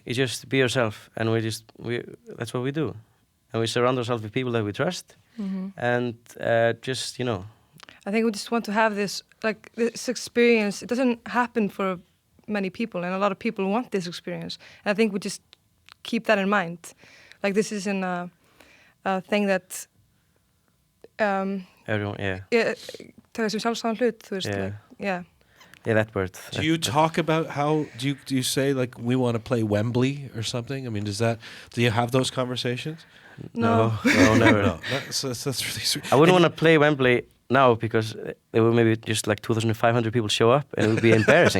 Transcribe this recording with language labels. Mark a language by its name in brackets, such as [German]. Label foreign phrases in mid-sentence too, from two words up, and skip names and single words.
[English] You just be yourself, and that's what we do. And we surround ourselves with people that we trust, and just, you know. I think we just want to have this experience. It doesn't happen for many people, and a lot of people want this experience. And I think we just keep that in mind. Like, this isn't a thing that... Everyone, [Icelandic] taka sem sjálfsagðan hlut, þú veist, [English] yeah, that word. Do you talk about how do you say like we want to play Wembley or something? I mean, do you have those conversations? No, never. No. That's really sweet. I wouldn't want to play Wembley now because there will maybe just like 2,500 people show up and it would be embarrassing.